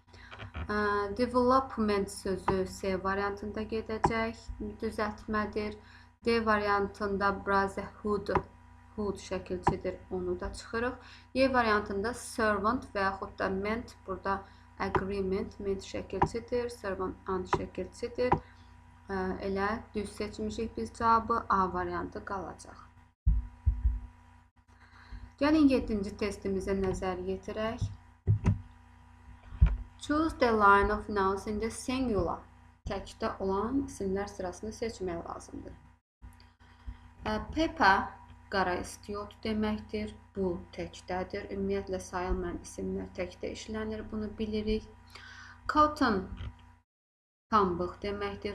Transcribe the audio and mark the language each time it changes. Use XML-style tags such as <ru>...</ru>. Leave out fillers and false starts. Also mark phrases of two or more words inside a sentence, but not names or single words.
<az>Development sözü C variantında gedəcək. Düzəltmədir. D variantında brotherhood, hood şəkilçidir. Onu da çıxırıq. Y variantında servant və yaxud da ment, burada agreement, ment şəkilçidir. Servant and şəkilçidir. Elə düz seçmişik biz cavabı. A variantı qalacaq. Gəlin 7-ci testimizə nəzər yetirək.</az> <en>Choose the line of nouns in the singular.</en> <az>Təkdə olan isimlər sırasını seçmək lazımdır. Peppa qara istiot deməkdir. Bu təkdədir. Ümumiyyətlə sayılmayan isimlər təkdə işlənir. Bunu bilirik. Cotton pambıq deməkdir.</az>